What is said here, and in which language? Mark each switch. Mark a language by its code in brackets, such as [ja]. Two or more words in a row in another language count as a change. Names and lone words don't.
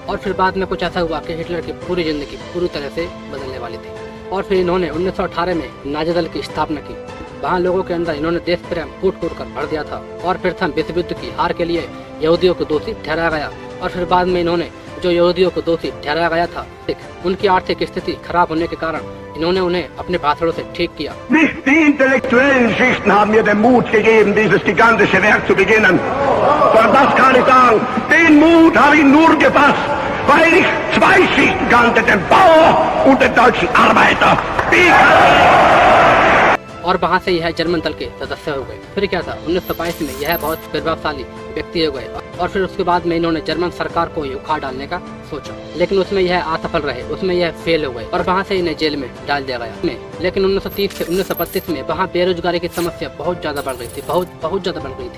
[hi] और फिर बाद में कुछ ऐसा हुआ कि हिटलर की पूरी जिंदगी पूरी तरह से बदलने वाली थी और फिर इन्होंने 1918 में नाजी दल की स्थापना की। वहाँ लोगों के अंदर इन्होंने देश प्रेम कूट कूट कर भर दिया था और प्रथम विश्व युद्ध की हार के लिए यहूदियों को दोषी ठहराया गया और फिर बाद में इन्होंने जो यहूदियों को दोषी ठहराया गया था उनकी आर्थिक स्थिति खराब होने के कारण इन्होंने उन्हें अपने भाषणों से ठीक किया। [de] Nicht die intellektuellen Schichten haben mir den Mut gegeben, dieses gigantische Werk zu beginnen. Und das kann ich sagen, den Mut habe ich nur gefasst, weil ich zwei Schichten kannte, den Bauer und den deutschen Arbeiter. [hi] और वहाँ से यह जर्मन दल के सदस्य हो गए। फिर क्या था, 1922 में यह बहुत प्रभावशाली व्यक्ति हो गए और फिर उसके बाद में इन्होंने जर्मन सरकार को ही उखाड़ डालने का सोचा लेकिन उसमें यह असफल रहे। उसमें यह फेल हो गए और वहाँ से इन्हें जेल में डाल दिया गया। लेकिन 1930 से 1932 में वहाँ बेरोजगारी की समस्या बहुत ज्यादा बढ़ गई थी, बहुत ज्यादा बढ़ गई थी।